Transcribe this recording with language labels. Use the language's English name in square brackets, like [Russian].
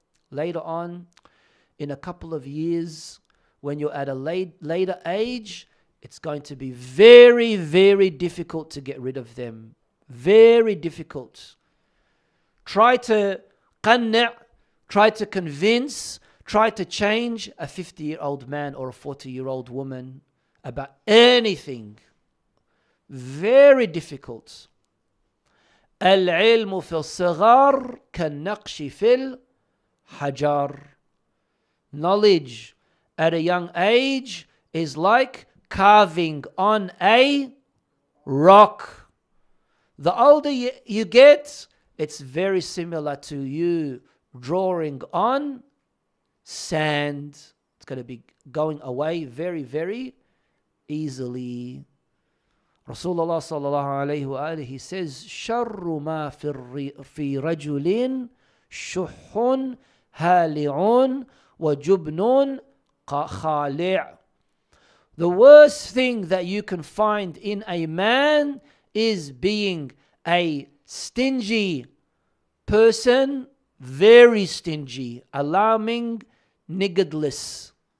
[English] Later on, in a couple of years, when you're at a later age, it's going to be very, very difficult to get rid of them. Very difficult. Try to qanna', try to convince, try to change a 50-year-old man or a 40-year-old woman about anything. Very difficult. [Arabic] العلم في الصغر كالنقش في الحجر. [English] Knowledge at a young age is like carving on a rock. The older you get, it's very similar to you drawing on sand. It's going to be going away very, very easily. [Arabic] Rasulullah sallallahu alayhi wa alihi, [English] he says, [Arabic] شَرُّ مَا فِي رَجُلٍ شُحٌّ هَالِعٌ وَجُبْنٌ خَالِعٌ. [English] The worst thing that you can find in a man is being a stingy person, very stingy, alarming, niggardliness.